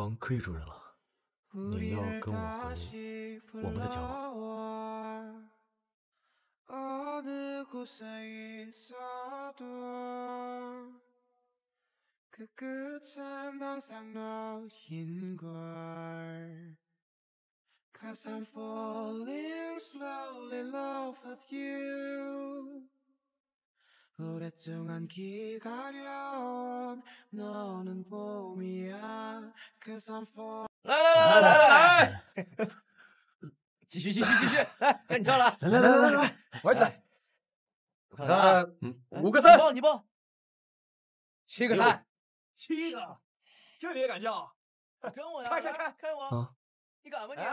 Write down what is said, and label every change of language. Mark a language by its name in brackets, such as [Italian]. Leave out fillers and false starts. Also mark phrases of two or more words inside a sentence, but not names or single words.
[Chinese] 房可以住人了，你要跟我回我们的家吗？ [English] Cause I'm falling slowly in love with you [Korean] 오랫동안 기다려온 너는 봄이야 [English] Cause I'm falling [Chinese] 来，继续，来，该你跳了，来，玩起来。我看 5个3，你报 7个3，7个，这你也敢叫？跟我呀，看我。你敢吗你？